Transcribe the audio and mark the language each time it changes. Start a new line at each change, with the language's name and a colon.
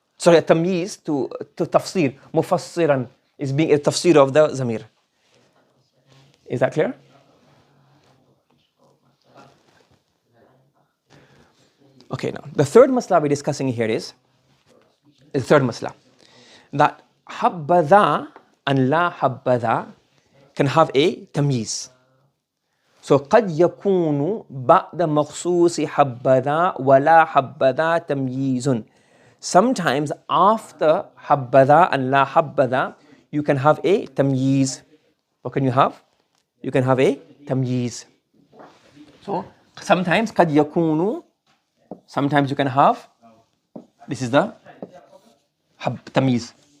English: Sorry, a tamyiz to tafsir, mufassiran, is being a tafsir of the zamir. Is that clear? Okay, now, the third masala we're discussing here is the third masala. That حبذا and la حبذا can have a tamyiz.
Arabic: So قد يكون بعد مخصوص حبذا ولا حبذا تمييز.
English: Sometimes after حبذا and لا حبذا you can have a tamyiz. What can you have? You can have a tamyiz. So sometimes
Arabic: قد يكون,
English: sometimes you can have, this is the tamyiz.